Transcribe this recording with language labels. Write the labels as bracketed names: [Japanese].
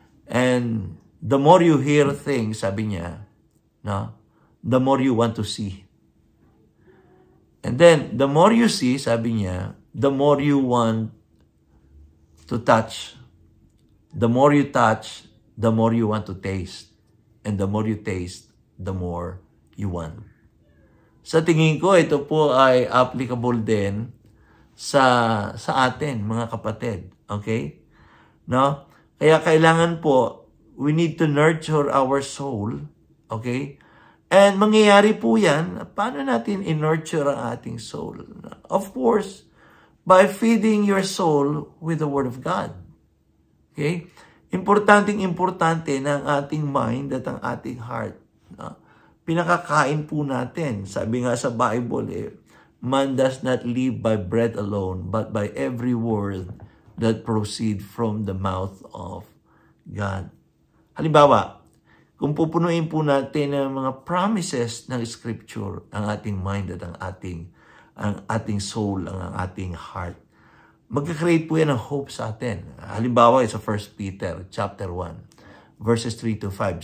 [English] And the more you hear things, [Filipino] sabi niya, no, [English] the more you want to see. And then, the more you see, [Filipino] sabi niya, [English] the more you want to touch. The more you touch, the more you want to taste. And the more you taste, the more you want. [Filipino] Sa tingin ko, ito po ay applicable din sa atin, mga kapatid. [English] Okay? No? [Filipino] Kaya kailangan po, [English] we need to nurture our soul. Okay? [Filipino] And mangyayari po yan, paano natin in-nurture ang ating soul? [English] Of course, by feeding your soul with the Word of God. Okay? [Filipino] Importante na ang ating mind at ang ating heart. No? Pinakakain po natin. Sabi nga sa [English] Bible, man does not live by bread alone, but by every word that proceed from the mouth of God. [Filipino] Halimbawa, kung pupunuin po natin ang mga promises ng Scripture, ang ating mind at ang ating soul, ang ating heart, magka-create po yan ng hope sa atin. Halimbawa, sa 1 Peter chapter 1, verses 3-5.